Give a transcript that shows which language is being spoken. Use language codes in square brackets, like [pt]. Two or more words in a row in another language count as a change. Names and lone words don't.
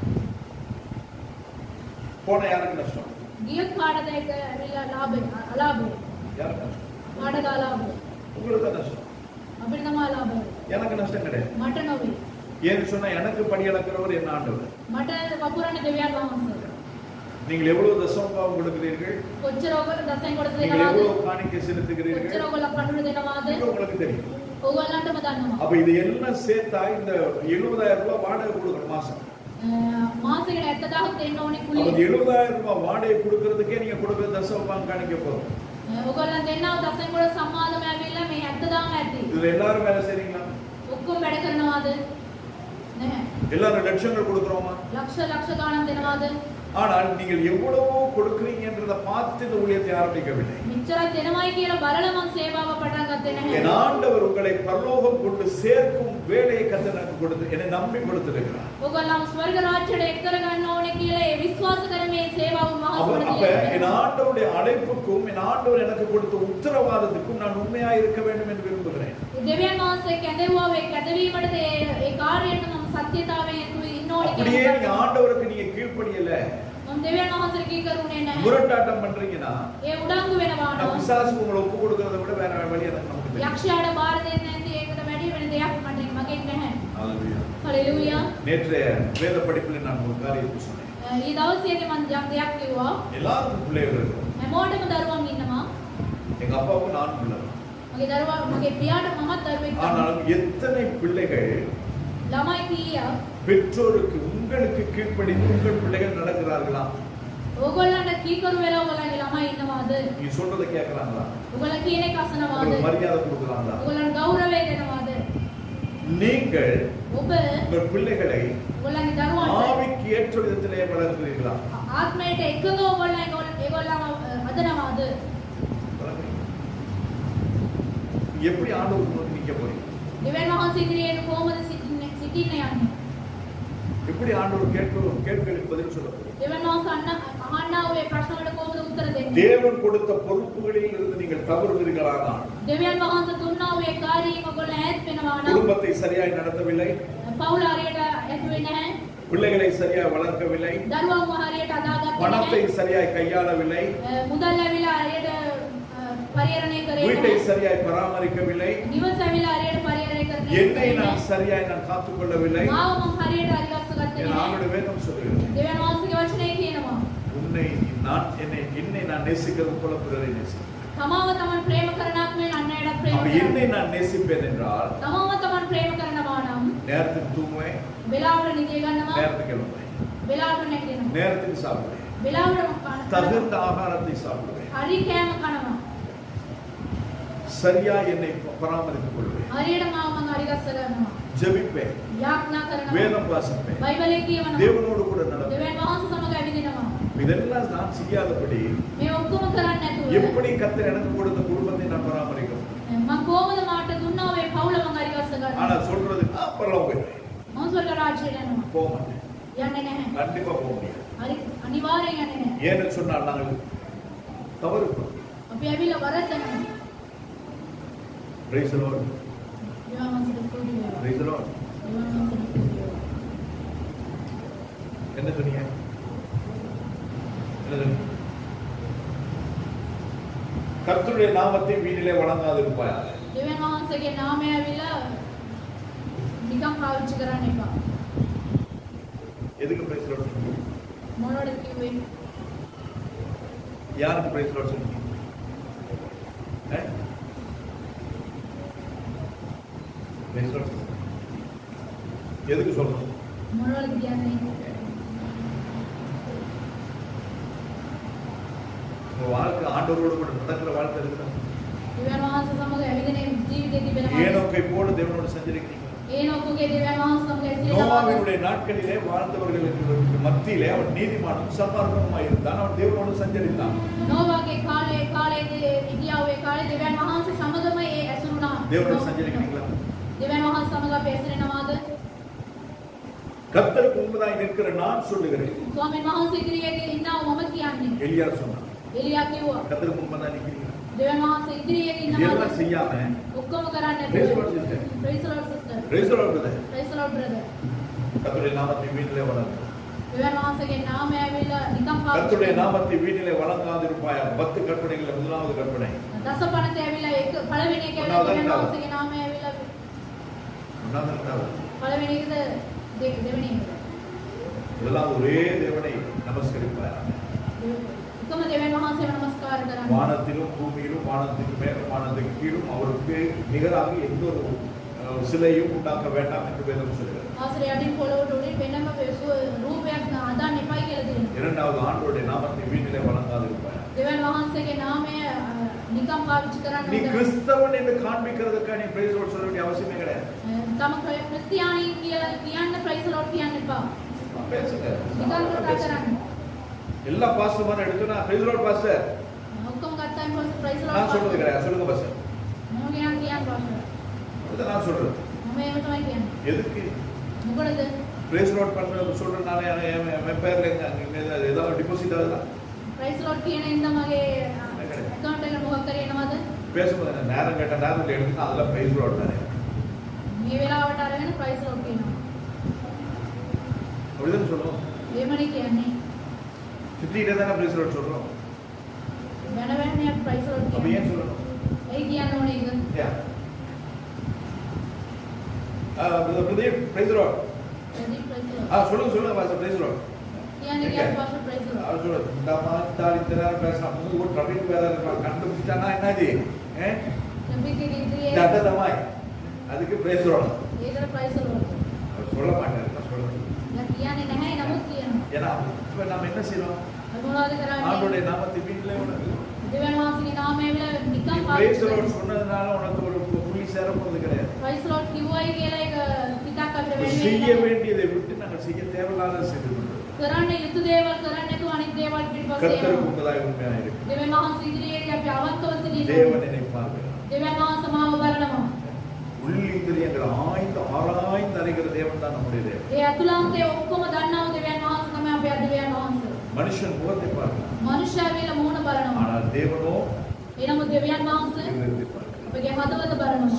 [ta] போன யாருக்கு நஷ்டம்? [si] ගියොත් කාටද ඒක ඇවිල්ලා ලාභය අලාභය? [ta] யாருக்கு நஷ்டம்? [si] කාටද අලාභය? [ta] உங்களுக்கு தான் நஷ்டம். [si] අපිට තමයි අලාභය. [ta] எனக்கு நஷ்டம் கிடையாது. [si] මට නොවේ. [ta] ஏன்னு சொன்னா எனக்கு படி அளக்கிறவர் என்ன ஆண்டவர். [si] මට වපුරන්නේ දෙවියන් වහන්සේ. [ta] நீங்கள் எவ்வளவு தசமபாவம் கொடுக்கிறீர்கள், [si] කොච්චර ඔයගොල්ලෝ දසෙන් කොටස [ta] நீங்கள் [si] දෙනවද? [ta] எவ்வளவு காணிக்கை செலுத்துகிறீர்கள், [si] කොච්චර ඔයගොල්ලෝ කඩුව දෙනවද? [ta] இது உங்களுக்கு தெரியும். [si] ඔයගොල්ලන්ටම දන්නවා. [ta] அப்ப இது எல்லாம் சேர்த்தா இந்த 70,000 ரூபாய் வாடகை கொடுக்கணும் மாசம். [si] මාසෙකට 70,000ක් දෙන්න ඕනේ [ta] அப்ப [si] කුලිය. [ta] 70,000 ரூபாய் வாடகை கொடுக்கிறதுக்கே நீங்க கொடுக்கிற தசமபாவம் காணிக்க போதும். [si] ඔයගොල්ලන් දෙන්නව දසෙන් කොටස සම්මාදම ඇවිල්ලා මේ 70,000 ඇති. [ta] இதுல எல்லாரும் வேலை செய்றீங்களா? [si] ඔක්කොම වැඩ කරනවද? නැහැ. [ta] எல்லாரும் லட்சங்கள் கொடுக்கிறோமா? [si] ලක්ෂ ගාණක් දෙනවද? [ta] ஆனால் நீங்கள் எவ்வளவோ கொடுக்கிறீங்கன்றதை பார்த்து இந்த ஊழியத்தை ஆரம்பிக்கவில்லை. [si] මෙච්චරක් දෙනවයි කියලා බලලා මම සේවාව පටන් ගත්තේ නැහැ. [ta] என் ஆண்டவர் உங்களை பரலோகம் கொண்டு சேர்க்கும் வேலையை கர்த்தர் எனக்கு கொடுத்து என்னை நம்பி கொடுத்திருக்கிறார். [si] ඔයගොල්ලන් ස්වර්ග රාජ්‍යයට එක් කරගන්න ඕනේ කියලා ඒ විශ්වාස කරේ මේ සේවාව [ta] அப்ப என் ஆண்டவருடைய அழைப்புக்கும் என் ஆண்டவர் எனக்கு கொடுத்த உத்தரவாதத்துக்கும் நான் உண்மையா இருக்க வேண்டும் என்று விரும்புகிறேன். [si] දෙවියන් වහන්සේ කැදෙවුවා ඒ කැදවීමට ඒ කාර්යයට මම සත්‍යතාවයෙන් ඉන්න ඕනේ [ta] அப்படியே [si] කියලා. [ta] நீங்க ஆண்டவருக்கு நீங்க கீழ்ப்படியல, [si] මම මම දෙවියන් වහන්සේට කීකරුනේ නැහැ. [ta] முரட்டாட்டம் பண்றீங்கன்னா [si] ඒ උඩංගු වෙනවා නම් [ta] பிசாசுக்கு உங்களை ஒப்பு கொடுக்கறத விட வேற வழி எனக்கு நமக்கு தெரியும். [si] යක්ෂයාට බාර දෙන්නේ නැති ඒකට වැඩි වෙන දෙයක් මගෙන් නැහැ. [ta] ஹalleluya. [si] හලෙලූයා. [ta] நேற்றைய வேத படிப்பில் நான் ஒரு காரியத்தை சொன்னேன். [si] ඊ දවසේදී මම යම් දෙයක් කිව්වා. [ta] எல்லாருக்கும் பிள்ளைகள் இருக்கும். [si] හැමෝටම දරුවන් ඉන්නවා. [ta] எங்க அப்பாவுக்கு 4 பிள்ளைகள். [si] මගේ දරුවා මගේ පියාට මමත් දරුවෙක් තමයි. [ta] ஆனால் எத்தனை பிள்ளைகள் [si] ළමයි කීයක් [ta] பெற்றோருக்கு உங்களுக்கு கீழ்ப்படிந்து உங்கள் பிள்ளைகள் நடக்கிறார்களா? [si] ඕගොල්ලන්ට කීකරු වෙලා ඔයගොල්ලන්ගේ ළමයි ඉන්නවාද? [ta] நீ சொல்றதை கேட்கறாங்களா? [si] ඔයගොල්ලෝ කියන එක අසනවාද? [ta] உங்களுக்கு மரியாதை கொடுக்கறாங்களா? [si] ඔයගොල්ලන්ට ගෞරවය දෙනවාද? [ta] நீங்கள் [si] ඔබ [ta] உங்கள் பிள்ளைகளை [si] ඔයගොල්ලන්ගේ දරුවන්ට [ta] ஆவிக்கு ஏற்ற விதத்திலே வளர்க்கிறீர்களா? [si] ආත්මයට එකඟව ඔයගොල්ලෝ ඒගොල්ලන්ව හදනවාද? [ta] எப்படி ஆண்டவர் முன்னாடி நிக்க போறீங்க? [si] දෙවියන් වහන්සේ ඉදිරියේ කොහොමද සිටින්න යන්නේ? [ta] எப்படி ஆண்டவர் கேட்களுக்கு பதில் சொல்ல போறீங்க? [si] දෙවියන් වහන්සේ අහන්නා වූ ප්‍රශ්න වලට කොහොමද උත්තර දෙන්නේ? [ta] தேவன் கொடுத்த பொறுப்புகளில் இருந்து நீங்கள் தவறுவீர்களானால் [si] දෙවියන් වහන්සේ දුන්නා වූ කාර්යයෙන් ඔයගොල්ලෝ ඈත් වෙනවා නම් [ta] குடும்பத்தை சரியாய் நடத்தவில்லை, [si] පවුල හරියට ඇදුවේ නැහැ, [ta] பிள்ளைகளை சரியாய் வளர்க்கவில்லை, [si] දරුවන්ව හරියට අදාගත්තේ [ta] பணத்தை [si] නැහැ, [ta] சரியாய் கையாளவில்லை, [si] මුදල් ඇවිල්ලා හරියට පරිහරණය කරේ [ta] வீட்டை [si] නැහැ, [ta] சரியாய் பராமரிக்கவில்லை, [si] නිවස ඇවිල්ලා හරියට පරිහරණය කරේ [ta] என்னை நான் [si] නැහැ, [ta] சரியாய் நான் காத்துக்கொள்ளவில்லை. [si] මාව මම හරියට හරිගස්ස ගත්තේ [ta] என் [si] නැහැ. [ta] ஆண்டோட வேதம் சொல்லுகிறது, [si] දෙවියන් වහන්සේගේ වචනේ කියනවා [ta] என்னை நான் நேசிக்கிறது போல பிறரை நேசிக்கிறேன். [si] තමාව තමන් ප්‍රේම කරනක් මෙන් අන්නයටත් ප්‍රේම [ta] அப்ப [si] කරනවා. [ta] என்னை நான் நேசிப்பேன் என்றால் [si] තමාව තමන් ප්‍රේම කරනවා නම් [ta] நேரத்துக்கு தூங்குவேன், [si] වෙලාවට නිදි ගන්නවා, [ta] நேரத்துக்கு எழும்புவேன், [si] වෙලාවට නැගිටිනවා, [ta] நேரத்துக்கு சாப்பிடுவேன், [si] වෙලාවට කනවා, [ta] தகுந்த ஆகாரத்தை சாப்பிடுவேன், [si] හරි කෑම කනවා, [ta] சரியா என்னை பராமரித்துக் கொள்வேன், [si] හරියට මාව මම හරිගස්ස ගන්නවා, [ta] ஜெபிப்பேன், [si] යාඥා කරනවා, [ta] வேதம் வாசிப்பேன், [si] බයිබලයේ කියවනවා, [ta] தேவனோடு கூட நடப்பேன். [si] දෙවියන් වහන්සේ සමග ඇවිදිනවා. [ta] இதெல்லாம் நான் செய்யாதபடி [si] මේ ඔක්කොම කරන්නේ නැතුව [ta] எப்படி கர்த்தர் எனக்கு கொடுத்த குடும்பத்தை நான் பராமரிக்கும்? [si] මම කොහොමද මාට දුන්නා වේ පවුල මම හරිගස්ස [ta] ஆனா [si] ගන්නවා. [ta] சொல்றது பரலோகம் போயிடுவேன், [si] මම ස්වර්ග රාජ්‍යයට යනවා. [ta] போக மாட்டேன், [si] යන්නේ නැහැ. [ta] கண்டிப்பா போக முடியாது. [si] හරි අනිවාර්යෙන් යන්නේ නැහැ. [ta] ஏன்னு சொன்னால் நாங்கள் தவறு பண்ணுவோம். [si] අපි ඇවිල්ලා වරද්දනවා. [en] Praise the Lord. [si] දෙවියන් වහන්සේට ස්තුති වේවා. [en] Praise the Lord. [si] දෙවියන් වහන්සේට ස්තුති වේවා. [ta] என்ன சொன்னீங்க? என்ன சொன்னீங்க? கர்த்தருடைய நாமத்தை வீட்டிலே வணங்காதிருப்பாயாக. [si] දෙවියන් වහන්සේගේ නාමය ඇවිල්ලා නිකම් පාවිච්චි කරන්න එපා. [ta] எதுக்கு [en] praise the Lord [ta] சொன்னீங்க? [si] මොනවද කිව්වේ? [ta] யாருக்கு [en] praise the Lord [ta] சொன்னீங்க? [en] Praise the Lord. [ta] எதுக்கு சொல்லணும்? [si] මොනවද කියන්නේ? [ta] உங்க வாழ்க்கை ஆண்டவரோடு கூட நடக்கிற வாழ்க்கை இருக்குதா? [si] දෙවියන් වහන්සේ සමග ඇවිදින ජීවිතේ තිබෙනවා. [ta] ஏனோக்கை போல தேவனோடு சஞ்சரிக்கிறீங்க. [si] ඒනොක්ගේ දෙවියන් වහන්සේ සමග ඇසිලා [ta] நோவாவினுடைய நாட்களிலே வாழ்ந்தவர்களுக்கு மத்தியிலே அவன் நீதிமானும் சன்மார்க்கனுமாய் இருந்தான். அவன் தேவனோடு சஞ்சரித்தான். [si] නෝවාගේ කාලේ ඉදියාවේ කාලේ දෙවියන් වහන්සේ සමගම ඒ ඇසුරුණා. [ta] தேவனோடு சஞ்சரிக்கிறீங்களா? [si] දෙවියන් වහන්සේ සමග අපි ඇසිරෙනවාද? [ta] கர்த்தருக்கு முன்பதாய் நிற்கிற நான் சொல்லுகிறேன். [si] ස්වාමීන් වහන්සේ ඉදිරියේ ඉන්නව මම කියන්නේ. [ta] எலியா சொன்னான், [si] එලියා කිව්වා. [ta] கர்த்தருக்கு முன்பதாய் நிற்கிறீங்க. [si] දෙවියන් වහන්සේ ඉදිරියේ ඉන්නවද? [ta] இதெல்லாம் செய்யாம [si] ඔක්කොම කරන්නේ [en] Praise the [si] නැතුව. [en] Lord, sister. Praise the Lord sister. praise the Lord brother. Praise the Lord brother. [ta] கர்த்தருடைய நாமத்தை வீட்டிலே வணங்கு. [si] දෙවියන් වහන්සේගේ නාමය ඇවිල්ලා නිකම් පාවිච්චි [ta] கர்த்தருடைய [si] කරනවා. [ta] நாமத்தை வீட்டிலே வணங்காதிருப்பாயாக. 10 கற்பனைகளில் முதலாவது கற்பனை. [si] දසපනත ඇවිල්ලා ඒක පළවෙනි එක ඇවිල්ලා දෙවියන් වහන්සේගේ නාමය ඇවිල්ලා [ta] ஒன்றாவது [si] පළවෙනි එකද දෙවෙනි එකද? [ta] இதெல்லாம் ஒரே தேவனை நமஸ்கரிப்பாயாக. [si] එකම දෙවියන් වහන්සේව නමස්කාර කරන්න. [ta] வானத்திலும் பூமியிலும் வானத்துக்கு மேலும் வானத்துக்கு கீழும் அவருக்கு நிகராக எந்த ஒரு சிலையும் உண்டாக்க வேண்டாம் என்று வேதம் சொல்கிறது. [si] ආශ්‍රය යටින් පොළොවට උඩින් වෙනම රූපයක් හදාන්න එපයි කියලා තියෙනවා. [ta] இரண்டாவது ஆண்டவருடைய நாமத்தை வீட்டிலே வணங்காதிருப்பாயாக. [si] දෙවියන් වහන්සේගේ නාමය නිකම් පාවිච්චි කරන්න [ta] நீ [si] ඕනේ. [ta] கிறிஸ்தவன் என்று காண்பிக்கிறதுக்காக நீ [en] praise the Lord [ta] சொல்ல வேண்டிய அவசியமே கிடையாது. [si] තම ක්‍රිස්තියානි කියලා කියන්න [en] praise Lord [si] කියන්න එපා. [ta] பேசுங்க. [si] නිකම් කතා කරන්න. [ta] எல்லா பாஸ்டர்மாரும் எடுத்து நான் [en] praise the Lord [ta] பாஸ்டர் [si] ඔක්කොම ගත්තාන් පස්සේ ප්‍රයිස් [ta] நான் சொல்றது [si] ලෝඩ් [ta] கிடையாது. சொல்லுங்க பாஸ்டர். [si] මම කියන්න පාස්ටර්. [ta] இதை நான் சொல்றது. [si] මම එහෙම තමයි කියන්නේ. [ta] எதுக்கு [si] මොකටද? [en] praise the Lord [ta] பண்றது சொல்றதுனால என் பேர்ல ஏதாவது டிபாசிட் ஆகுதா? [en] praise Lord [si] කියන ඉඳ මගේ account එකට මොකක් කරේ එනවද? [ta] பேசும்போது நான் நேரம் கேட்ட நேரத்தில் எடுத்து அதெல்லாம் [en] praise the Lord [ta] தானே. [si] මේ වෙලාවට අරගෙන [en] praise Lord [si] කියනවා. [ta] அப்படிதான் சொல்லுவோம். [si] එහෙමනේ කියන්නේ. [ta] திட்டிகிட்டே தானே [en] praise Lord [ta] சொல்றோம். [si] වෙන වෙනම [en] praise Lord [ta] அப்ப ஏன் சொல்லணும்? [si] ඒ කියන්න ඕනේ ඒක. [en] Yeah. பிரதீப் praise Lord. ප්‍රදීප් praise Lord. [ta] சொல்லுங்க பாஸ்டர் [en] praise Lord. [si] කියන්නේ කියන්න පාස්ටර් [en] praise Lord. [ta] அவர் சொல்றாரு இந்த மாதிரி இத்தனை பேசலாம் முது ஒரு ட்ரபிக் வேற கண்டுபிடிச்சானா என்னது? [si] ටොපික් එක ඉදිරියේ [ta] தட்டதமாய் அதுக்கு [en] praise Lord. [si] ඒකට [en] praise Lord. [ta] அவர் சொல்ல மாட்டாரு, நான் சொல்றேன். [si] යා කියන්නේ නැහැ නමුත් කියනවා. [ta] ஏன்னா இப்ப நாம என்ன செய்றோம்? [si] මොනවද කරන්නේ? [ta] ஆண்டவருடைய நாமத்தை வீட்டிலே உனக்கு [si] දෙවියන් වහන්සේගේ நாමය විල නිකම් [ta] பிரைஸ் [si] පාවිච්චි [ta] லார்ட் சொன்னதுனால உனக்கு ஒரு புள்ளி சேர போறது கிடையாது. [en] praise Lord [si] කිව්වයි කියලා ඒක පිටක් අපිට [ta] செய்ய [si] වෙන්නේ [ta] வேண்டியதை விட்டு நாங்கள் செய்ய தேவையில்லாத செய்து கொண்டோம். [si] කරන්න යුතු දේවල් කරන්න නැතුව අනිත් දේවල් පිටපස්සේ [ta] கர்த்தருக்கு [si] යනවා. [ta] உண்மையாய் உண்மையாக இருக்கு. [si] දෙවියන් වහන්සේ ඉදිරියේදී අපි අවංකව සිටින්න [ta] தேவன் [si] ඕනේ. [ta] என்னை பார்க்கிறார். [si] දෙවියන් වහන්සේ මාව බලනවා. [ta] உள்ளிந்திரியங்கள் ஆய்ந்து ஆராய்ந்து அறிகிற தேவன் தான் நம்முடைய தேவன். [si] ඒ අතුලාන්තයේ ඔක්කොම දන්නව දෙවියන් වහන්සේ තමයි අපේ දෙවියන් වහන්සේ. [ta] மனுஷன் முகத்தை பார்க்கிறான், [si] මනුෂ්‍යයා විල මූණ බලනවා. [ta] ஆனால் தேவனோ [si] එනමුත් දෙවියන් වහන්සේ [ta] இருதயத்தை பார்க்கிறார். [si] අපගේ හදවත බලනවා.